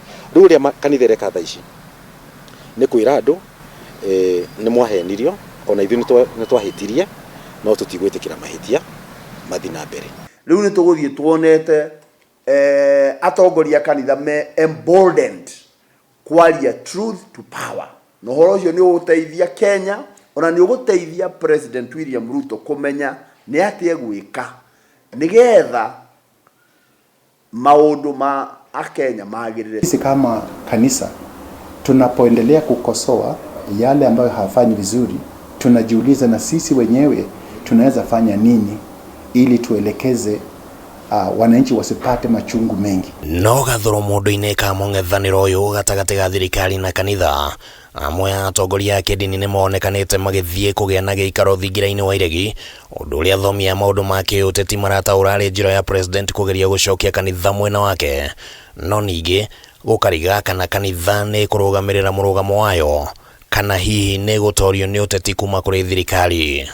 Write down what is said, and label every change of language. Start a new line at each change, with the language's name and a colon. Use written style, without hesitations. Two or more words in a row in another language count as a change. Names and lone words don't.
Kikuyu: Rĩu ũrĩa kanitha ĩreka thaa ici nĩ kwĩra andũ nĩ mwahenirio, ona ithuĩ nĩ twahĩtirie, no tũtigwĩtĩkĩra mahĩtia mathi na mbere. Rĩu nĩ tũgũthiĩ tuonete atongoria kanitha me emboldened kwaria
English: truth to power.
Kikuyu: Na ũhoro ũcio nĩ ũgũteithia Kenya, ona nĩ ũgũteithia President William Ruto kũmenya nĩ atĩa gwĩka nĩgetha maũndũ ma Kenya magĩrĩre.
Swahili: Sisi kama kanisa tunapoendelea kukosoa yale ambayo hayafanyi vizuri, tunajiuliza na sisi wenyewe tunaweza fanya nini ili tuelekeze wananchi wasipate machungu mengi.
Kikuyu: No gathoro mundu-ini ka mung'ethaniro uyu gatagati ga thirikari na kanitha, amwe a atongoria a kidini ni monekanite magithie kugia na giikaro thingira-ini wa iregi, undu uria athomi a maundu ma kiuteti marataura ari njira ya president kugeria gucokia kanitha mwena wake, no ningi gukariga kana kanitha ni kurugamirira murugamo wayo kana hihi ni gutorio ni uteti kuma kuri thirikari.